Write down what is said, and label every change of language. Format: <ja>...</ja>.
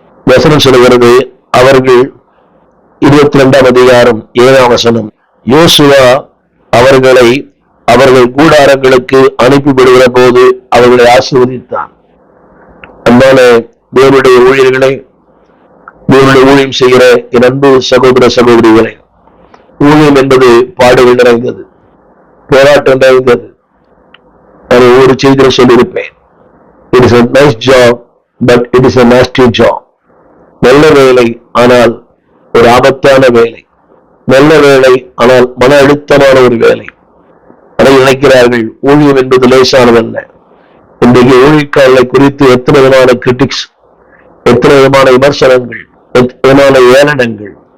<ta>வசனம் சொல்கிறது, அவர்கள் 22ஆம் அதிகாரம் 7ஆம் வசனம், யோசுவா அவர்களை அவர்கள் கூடாரங்களுக்கு அனுப்பிவிடுகிற போது அவர்களை ஆசீர்வதித்தான். அன்பான தேவனுடைய ஊழியர்களை, தேவனுடைய ஊழியம் செய்கிற என் அன்பு சகோதர சகோதரிகளை, ஊழியம் என்பது பாடுகள் நிறைந்தது, போராட்டம் நிறைந்தது. நான் ஒவ்வொரு செய்தியை சொல்லியிருப்பேன்.</ta> <en>It is a nice job, but it is a nasty job.</en> <ta>நல்ல வேலை, ஆனால் ஒரு ஆபத்தான வேலை. நல்ல வேலை, ஆனால் மன அழுத்தமான ஒரு வேலை. அதை நினைக்கிறார்கள் ஊழியம் என்பது லேசானதல்ல. இன்றைக்கு ஊழியக்காரர்களை குறித்து எத்தனை விதமான கிரிட்டிக்ஸ், எத்தனை விதமான விமர்சனங்கள், எத்தனை விதமான ஏளனங்கள்.</ta>